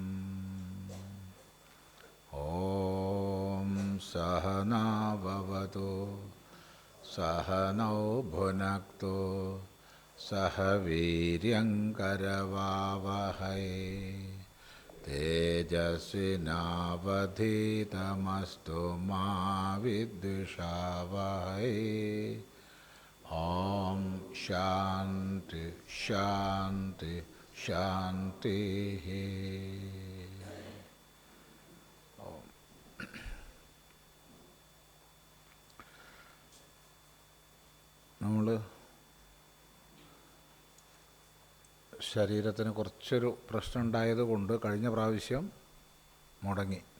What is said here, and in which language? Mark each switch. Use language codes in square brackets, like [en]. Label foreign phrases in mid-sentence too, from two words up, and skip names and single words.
[sa] ॐ सहना भवतु सहनौ भुनक्तु सह वीर्यङ्करवावहै तेजस्विनावधीतमस्तु मा विद्विषावहै। ॐ शान्ति शान्ति शान्तिः। [ml] നമ്മൾ ശരീരത്തിന് കുറച്ചൊരു പ്രശ്നം ഉണ്ടായതുകൊണ്ട് കഴിഞ്ഞ പ്രാവശ്യം മുടങ്ങി.